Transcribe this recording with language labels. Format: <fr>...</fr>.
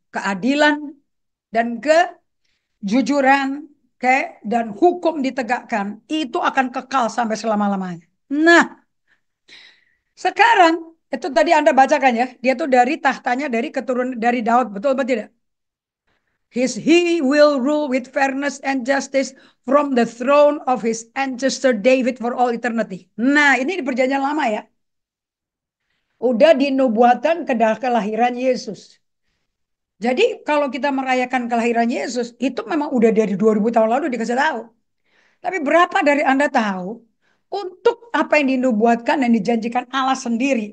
<id>Keadilan dan kejujuran, dan hukum ditegakkan itu akan kekal sampai selama-lamanya. Nah, sekarang itu tadi Anda bacakan ya, dia tuh dari tahtanya dari keturunan dari Daud, betul apa tidak?</id> <en>He will rule with fairness and justice from the throne of his ancestor David for all eternity.</en> <id>Nah, ini di perjanjian lama ya. Udah dinubuatan kelahiran Yesus. Jadi kalau kita merayakan kelahiran Yesus, itu memang udah dari 2000 tahun lalu dikasih tahu. Tapi berapa dari Anda tahu untuk apa yang dinubuatkan dan dijanjikan Allah sendiri.</id>